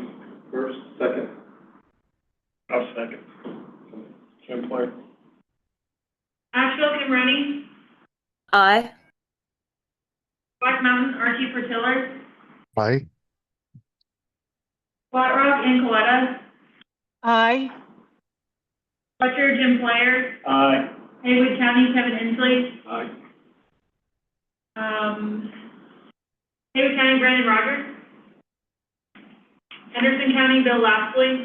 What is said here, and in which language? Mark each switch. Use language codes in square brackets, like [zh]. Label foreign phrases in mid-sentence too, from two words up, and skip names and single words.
[en] First, second. I'll second. Kim Claire. Asheville, Kim Rooney. Aye. Black Mountain, Archie Portillo. Aye. Flat Rock, Ann Coletta. Aye. Fletcher, Jim Player. Aye. Haywood County, Kevin Inslee. Aye. Haywood County, Brandon Rogers. Henderson County, Bill Lapsley.